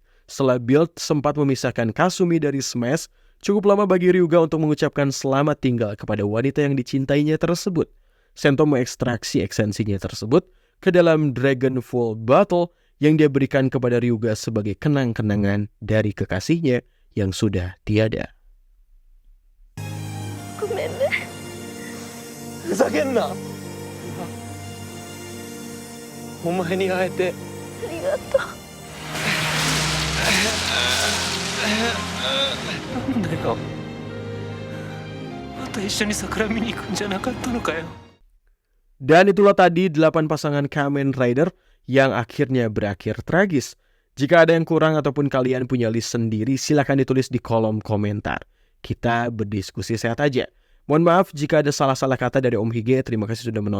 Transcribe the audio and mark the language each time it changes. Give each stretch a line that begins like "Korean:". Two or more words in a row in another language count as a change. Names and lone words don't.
Indonesian: Setelah Build sempat memisahkan Kasumi dari Smash, cukup lama bagi Ryuga untuk mengucapkan selamat tinggal kepada wanita yang dicintainya tersebut. Sento mengekstraksi esensinya tersebut ke dalam Dragon Full Battle yang dia berikan kepada Ryuga sebagai kenang-kenangan dari kekasihnya yang sudah tiada.
Japanese: ごめんね。ふざけんな。お前に会えてありがとう。なんだよ。また一緒に桜見に行くんじゃなかったのかよ。
Indonesian: Dan itulah tadi 8 pasangan Kamen Rider yang akhirnya berakhir tragis. Jika ada yang kurang ataupun kalian punya list sendiri, silakan ditulis di kolom komentar. Kita berdiskusi sehat aja. Mohon maaf jika ada salah-salah kata dari Om Hige.